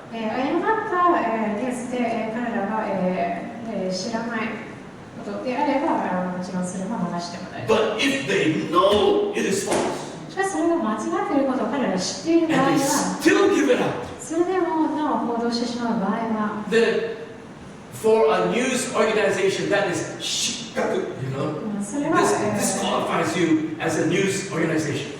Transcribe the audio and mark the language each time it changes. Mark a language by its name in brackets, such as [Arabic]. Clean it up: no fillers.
[Japanese] 誤ったニュースで彼らが知らないことであれば、もちろんそれも流しても大丈夫。 [English] But if they know it is false, [Japanese] しかしそれが間違っていることを彼らが知っている場合 [English] and they [Japanese] は、 [English] still give it out, [Japanese] それでもなお報道してしまう場合は、 [English] then for a news organization that is shikaku, you know, [Japanese] それは [English] this disqualifies you as a news organization.